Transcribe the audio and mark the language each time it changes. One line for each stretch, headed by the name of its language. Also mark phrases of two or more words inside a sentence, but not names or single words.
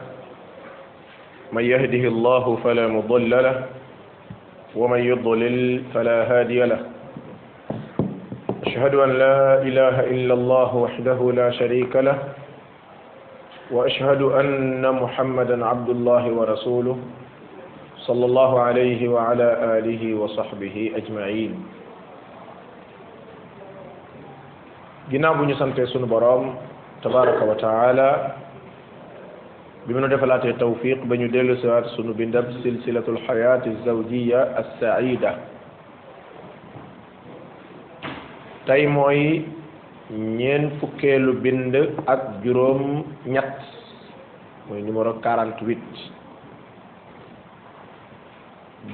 Arabic: من يهده الله فلا مضل له ومن يضلل فلا هادي له. أشهد أن لا إله إلا الله وحده لا شريك له وأشهد أن محمدا عبد الله ورسوله صلى الله عليه وعلى آله وصحبه أجمعين.
Wolof: ginnaaw bu ñu sante sunu boroom
Arabic: تبارك وتعالى
Wolof: bi mu nu defalaatee tawfiq ba ñu dellu siwaat sunu bindab silsilatul xayaati zawjiya as-saida. tey mooy ñeen fukkeelu bind ak juróom ñett mooy numéro 48.